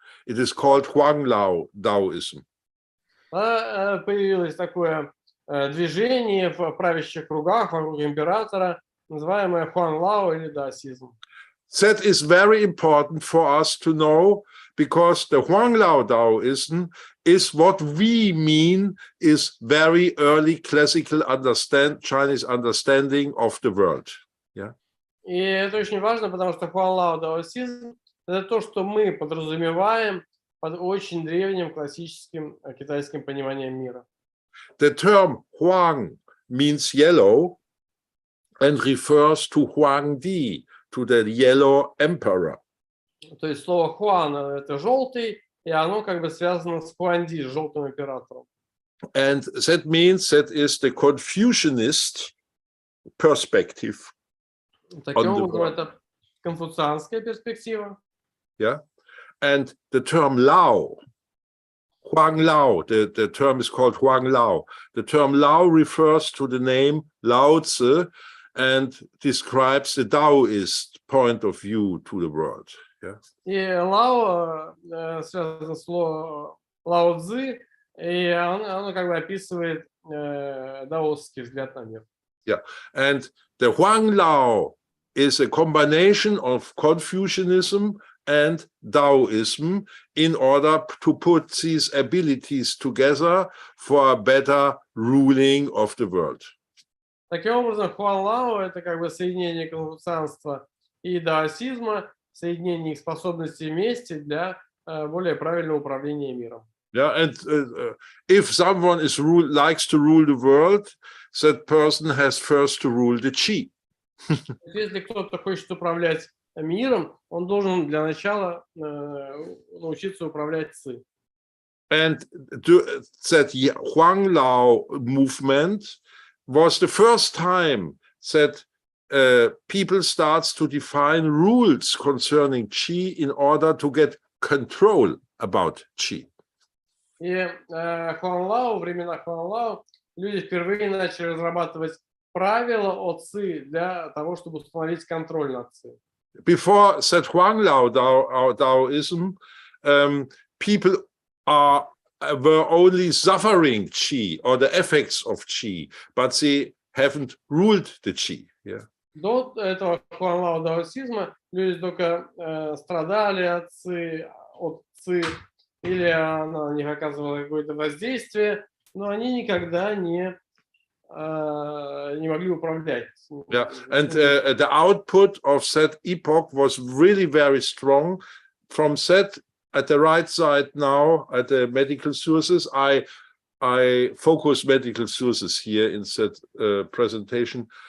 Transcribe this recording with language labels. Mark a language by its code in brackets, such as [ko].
[en] It is called Huanglao Taoism. [ru] Появилось такое движение в правящих кругах вокруг императора, называемое Хуанлао или даосизм. [en] That is very important for us to know, because the Huanglao Taoism is what we mean is very early classical Chinese understanding of the world. Yeah. [ru] И это очень важно, потому что Хуанлао даосизм – это то, что мы подразумеваем под очень древним классическим китайским пониманием мира. [en] The term Huang means yellow and refers to Huangdi, to the yellow emperor. [ru] То есть слово Хуан – это желтый, и оно как бы связано с Хуанди, с желтым императором. [en] And that means that is the Confucianist perspective. [ru] Таким образом, это конфуцианская перспектива. [en] Yeah, and the term Lao, Huanglao, the term is called Huanglao. The term Lao refers to the name Lao Tzu and describes the Taoist point of view to the world. Yeah. [ru] И Лао связано с Лао Цзы, и оно как бы описывает даосский взгляд на мир. [en] Yeah, and the Huanglao is a combination of Confucianism and Taoism in order to put these abilities together for a better ruling of the world. [ru] Таким образом, Хуанлао – это как бы соединение конфуцианства и даосизма, соединение их способностей вместе для более правильного управления миром. [en] Yeah, and if someone likes to rule the world, that person has first to rule the Qi. [ru] Если кто-то хочет управлять миром, он должен для начала научиться управлять Ци. [en] And that Huanglao movement was the first time that people starts to define rules concerning Qi in order to get control about Qi. [ru] И Хуанлао, времена Хуанлао, люди впервые начали разрабатывать правила о Ци для того, чтобы установить контроль над Ци. [en] Before that Huanglao Taoism, people are were only suffering Qi or the effects of Qi, but they haven't ruled the Qi. Yeah. [ru] До этого хуанлао даосизма люди только страдали от ци, или она на них оказывала какое-то воздействие, но они никогда не могли управлять. [en] Yeah, and the output of that epoch was really very strong. From that, at the right side now, at the medical sources, I focus medical sources here in that presentation.